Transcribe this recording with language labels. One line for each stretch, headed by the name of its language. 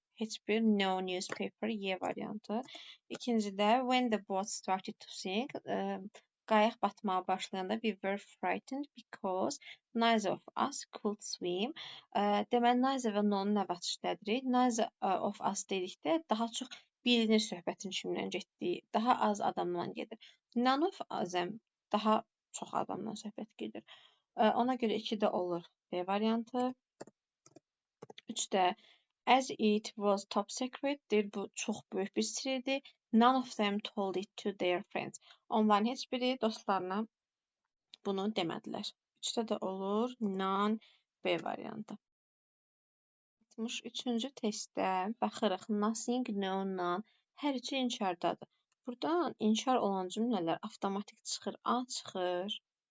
Azerbaijani: Heç bir no newspaper Y variantı. İkincidə
English: when the boat started to sink,
Azerbaijani: qayıq batmağa başlayanda
English: we were frightened because neither of us could swim.
Azerbaijani: Deməli, neither və no-nun nəvət işlədirik.
English: Neither of us
Azerbaijani: dedikdə daha çox bilinir söhbətin kimdən getdiyi, daha az adamdan gedir. None of us daha çox adamdan söhbət gedir. Ona görə 2-də olur B variantı. 3-də
English: as it was top secret,
Azerbaijani: bu çox böyük bir sir idi.
English: None of them told it to their friends.
Azerbaijani: Onların heç biri dostlarına bunu demədilər. 3-də də olur none B variantı. 63-cü testdə baxırıq. Nothing, no, none. Hər üçü inkardadır. Buradan inkar olan cümlələr avtomatik çıxır. A çıxır.